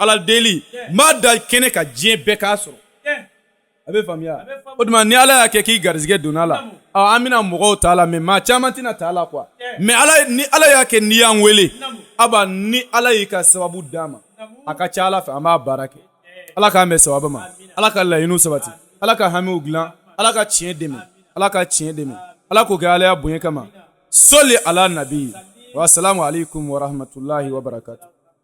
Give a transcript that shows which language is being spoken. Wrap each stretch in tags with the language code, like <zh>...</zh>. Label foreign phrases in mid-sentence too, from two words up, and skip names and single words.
<bm>ala deli n b'a da kɛnɛ ka diɲɛ bɛɛ k'a sɔrɔ a bɛ faamuya o tuma ni ala y'a kɛ k'i garizigɛ donna la an bɛna mɔgɔw ta la mais maa caman tɛna ta la quoi mais ni ala y'a kɛ n'i y'an wele aba ni ala y'i ka sababu d'a ma a ka ca ala fɛ an b'a baara kɛ ala k'an bɛn sababu ma ala ka laɲiniw sabati ala ka hamiw dilan ala ka tiɲɛ dɛmɛ ala ka tiɲɛ dɛmɛ ala k'o kɛ ala y'a bonya kama soli ala nabi wa</bm> <ar>السلام عليكم ورحمة الله وبركاته</ar>